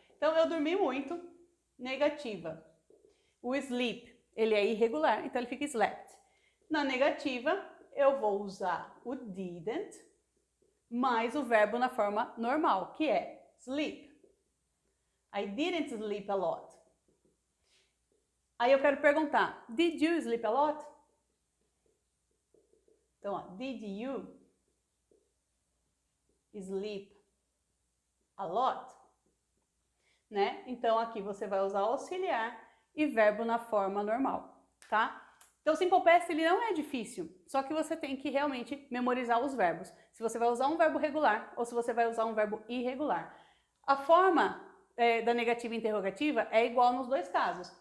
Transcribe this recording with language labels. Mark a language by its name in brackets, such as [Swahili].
[Portuguese] Então, eu dormi muito, negativa. O sleep, ele é irregular, então ele fica slept. Na negativa, eu vou usar o didn't mais o verbo na forma normal, que é sleep. [English] I didn't sleep a lot. [Portuguese] Aí eu quero perguntar, [English] did you sleep a lot? [Portuguese] Então, ó, [English] did you sleep a lot? [Portuguese] Né? Então, aqui você vai usar auxiliar e verbo na forma normal, tá? Então, o Simple Past ele não é difícil, só que você tem que realmente memorizar os verbos. Se você vai usar um verbo regular ou se você vai usar um verbo irregular. A forma da negativa e interrogativa é igual nos dois casos.